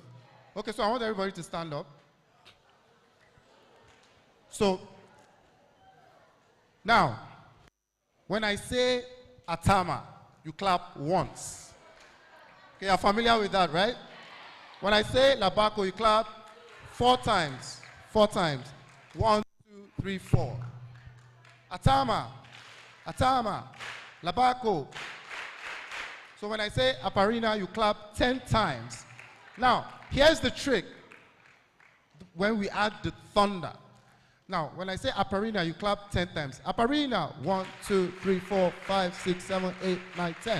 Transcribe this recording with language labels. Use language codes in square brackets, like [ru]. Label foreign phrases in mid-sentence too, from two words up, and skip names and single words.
[en] Okay, so I want everybody to stand up. So, now, when I say Atama, you clap once. Okay, you're familiar with that, right? When I say Labako, you clap 4 times. 4 times. 1, 2, 3, 4. Atama. Atama, Labako. So when I say Aparina, you clap 10 times. Now, here's the trick when we add the thunder. Now, when I say Aparina, you clap 10 times. Aparina, 1, 2, 3, 4, 5, 6, 7, 8, 9, 10.